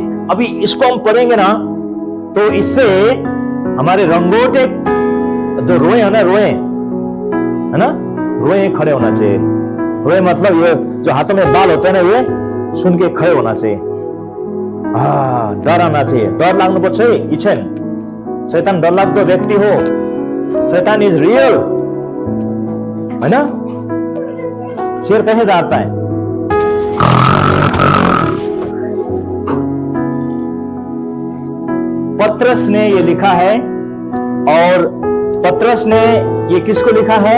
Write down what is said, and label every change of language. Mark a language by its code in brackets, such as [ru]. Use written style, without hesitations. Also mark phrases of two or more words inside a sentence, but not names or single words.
[hi] अभी इसको हम पढ़ेंगे ना, तो इससे हमारे रंगोटे जो रोए है ना, रोए खड़े होना चाहिए। रोए मतलब ये जो हाथों में बाल होते हैं ना, ये सुन के खड़े होना चाहिए। डर आना चाहिए, [ne] डर लाग्नु पर्छ है। इच्छेन शैतान डर लाग्दो व्यक्ति हो, [en] Satan is real, [hi] है ना। शेर कैसे डरता है? पत्रस ने ये लिखा है, और पत्रस ने ये किसको लिखा है?